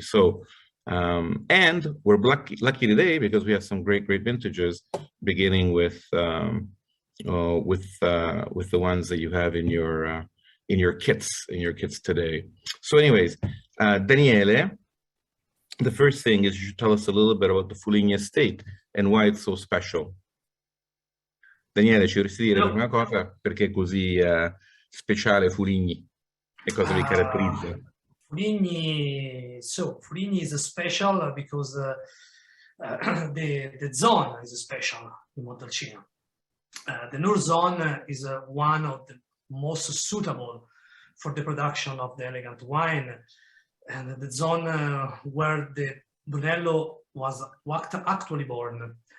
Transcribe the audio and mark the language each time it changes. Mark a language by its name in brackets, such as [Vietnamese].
[English] So, and we're lucky today because we have some great vintages, beginning with the ones that you have in your kits today. So, anyways, Daniele, the first thing is you should tell us a little bit about the Fuligni estate and why it's so special. [Italian] Daniele, ci vorresti dire una cosa perché è così speciale Fuligni e cosa vi caratterizza? [English] Fuligni is special because the zone is special in Montalcino. The North zone is one of the most suitable for the production of the elegant wine, and the zone where the Brunello was actually born.